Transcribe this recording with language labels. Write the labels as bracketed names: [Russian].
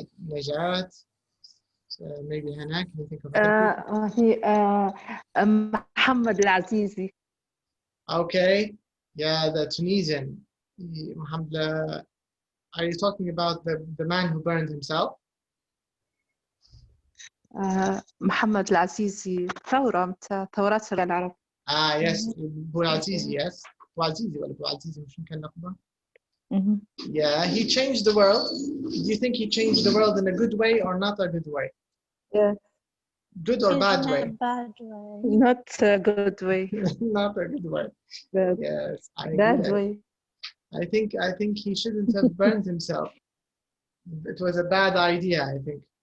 [English] Najat. Maybe Hannah. Can you think of other people? [Arabic] محمد العزيزي. [English] Okay. Yeah, the Tunisian. Are you talking about the man who burned himself? [Arabic] محمد العزيزي ثورات العرب. [English] Yes, Bouazizi, yes. [Arabic] Bouazizi ولا Bouazizi مش كان لقبه. [English] Yeah, he changed the world. Do you think he changed the world in a good way or not a good way? Yeah. Good or bad way? Bad way. Not a good way. Not a good way. Yes, I agree. Bad way. I think he shouldn't have burned himself. It was a bad idea, I think.